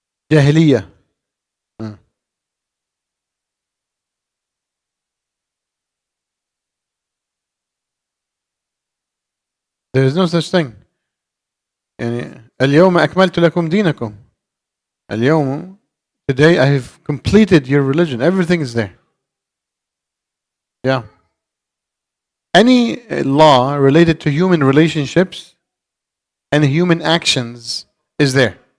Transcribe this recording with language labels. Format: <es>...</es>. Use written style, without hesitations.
<en>Jahiliyyah. Uh, There is no such thing.</en> <ar>يعني اليوم أكملت لكم دينكم.</ar> <en>اليوم, today I have completed your religion. Everything is there. Yeah. Any law related to human relationships and human actions is there.</en>